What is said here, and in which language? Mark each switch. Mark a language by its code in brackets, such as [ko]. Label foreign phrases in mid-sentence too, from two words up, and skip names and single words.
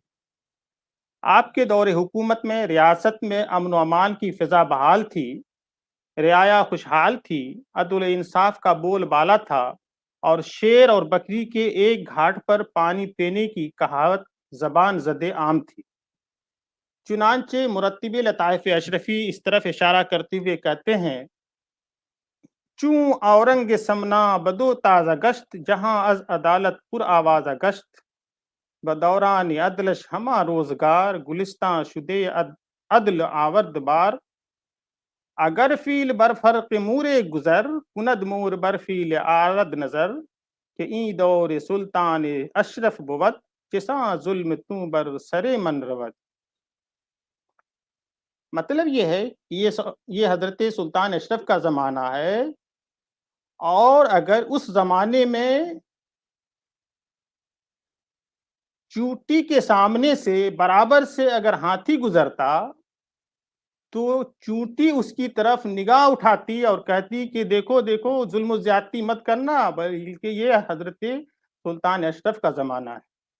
[ur] آپ کے دور حکومت میں ریاست میں امن و امان کی فضا بحال تھی، رعایا خوشحال تھی، عدل و انصاف کا بول بالا تھا، اور شیر اور بکری کے ایک گھاٹ پر پانی پینے کی کہاوت زبان زدِ عام تھی۔ چنانچہ مرتب لطائف اشرفی اس طرف اشارہ کرتے ہوئے کہتے ہیں: [fa] چوں اورنگ سمنا بدو تازہ گشت، جہاں از عدالت پر آوازہ گشت، بدوران عدلش ہما روزگار، گلستان شدے عدل آورد بار، اگر فیل بر فرق مور گزر، کند مور بر فیل آرد نظر، کہ این دور سلطان اشرف بود، چساں ظلم تو بر سر من رود۔ [ur] مطلب یہ ہے کہ یہ حضرت سلطان اشرف کا زمانہ ہے، اور اگر اس زمانے میں چوٹی کے سامنے سے برابر سے اگر ہاتھی گزرتا تو چوٹی اس کی طرف نگاہ اٹھاتی اور کہتی کہ دیکھو دیکھو ظلم و زیادتی مت کرنا، بلکہ یہ حضرت سلطان اشرف کا زمانہ ہے۔